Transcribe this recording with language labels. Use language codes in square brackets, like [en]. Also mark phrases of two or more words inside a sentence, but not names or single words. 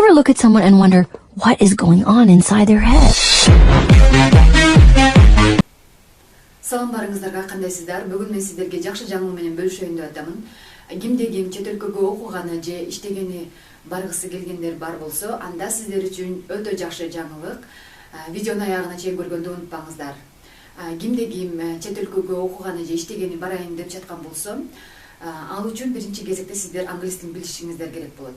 [en] look at someone and wonder what is going on inside their head. [ky] Салам барыңыздарга, кандайсыздар? Бүгүн мен сиздерге жакшы жаңылык менен бөлүшөйүн деп атамын. Кимде ким чет өлкөгө окуганы же иштегени баргысы келгендер бар болсо, анда сиздер үчүн өтө жакшы жаңылык. Видеону аягына чейин көргөндү унутпаңыздар. Кимде ким чет өлкөгө окуганы же иштегени барайын деп жаткан болсо, ал үчүн биринчи кезекте сиздер англис тилин билишиңиздер керек болот.